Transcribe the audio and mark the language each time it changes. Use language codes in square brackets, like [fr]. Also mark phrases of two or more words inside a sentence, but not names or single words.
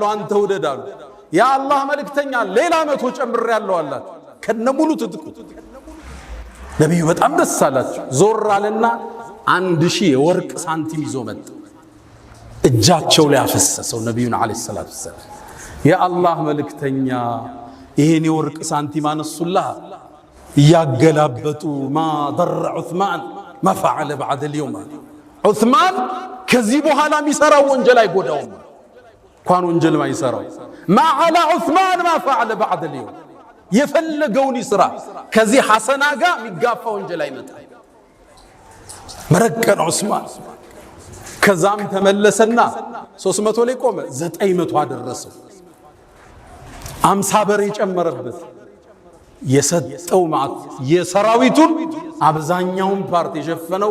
[am] አንተ ውደዳሉ። የአላህ መልእክተኛ ሌላ 100 ጨምሬያለሁ አለ ከነሙሉ ትጥቁ። ነብዩ በጣም ደስ አላቸው። ዞር አለና 1000 የወርቅ ሳንቲም ይዞ መጣ። እጃቸው ላይ አፈሰሰው። ነብዩን [ar] عليه الصلاة والسلام [am] የአላህ መልእክተኛ ይሄን የወርቅ ሳንቲም አነሱላህ እያገላበጡ [ar] ما ضر عثمان ما فعل بعد اليوم [am] ዑስማን ከዚህ በኋላ የሚሰራው ወንጀል አይጎዳውም። እንኳን ወንጀል ማይሰራው [ar] ما على عثمان ما فعل بعد اليوم [am] የፈለገውን ይስራ ከዚህ ሐሰና ጋር የሚጋፋ ወንጀል አይመጣም። መረቀን ዑስማን። ከዛም ተመለሰና 300 ላይ ቆመ፣ 900 አደረሰው። 50 በሬ ጨመረበት። የሰጠው ማለት የሰራዊቱን አብዛኛውን ፓርት የሸፈነው